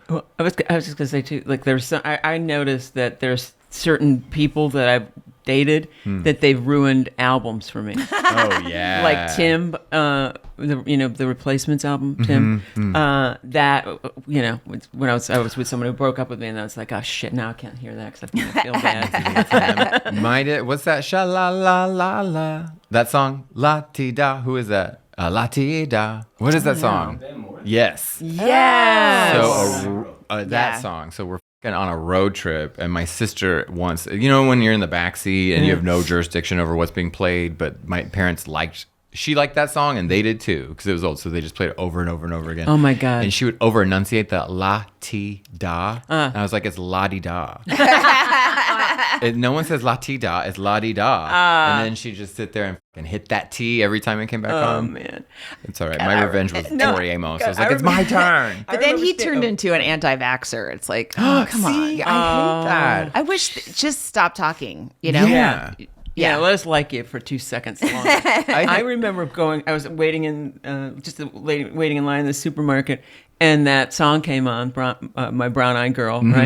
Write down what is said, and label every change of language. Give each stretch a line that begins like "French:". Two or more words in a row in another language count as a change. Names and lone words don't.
English: Well, I was just gonna say too. Like there's some, I noticed that there's certain people that I've dated that they've ruined albums for me. Oh yeah. Like Tim, the Replacements album, Tim. That when I was with someone who broke up with me, and I was like, oh shit, now I can't hear that because I feel bad. What's that? Sha la la la la. That song? La ti da. Who is that? La ti da. What is that song? Yes. Yes. So that Yeah. song. So we're fucking on a road trip, and my sister wants. When you're in the backseat and you have no jurisdiction over what's being played, but my parents she liked that song, and they did too because it was old. So they just played it over and over and over again. Oh my God. And she would over enunciate the la ti da, and I was like, it's la di da. No one says la ti da, it's la di da. And then she just sit there and fucking hit that T every time it came back Oh on. man. It's all right. My revenge was no, Tori Amos. I was I like, it's my turn. But then he remember turned into an anti-vaxxer. It's like, oh, come See, on. I hate that. I wish just stop talking, you know? Yeah. Yeah, let us like you for 2 seconds longer. I remember I was waiting waiting in line in the supermarket, and that song came on, My Brown Eyed Girl, right?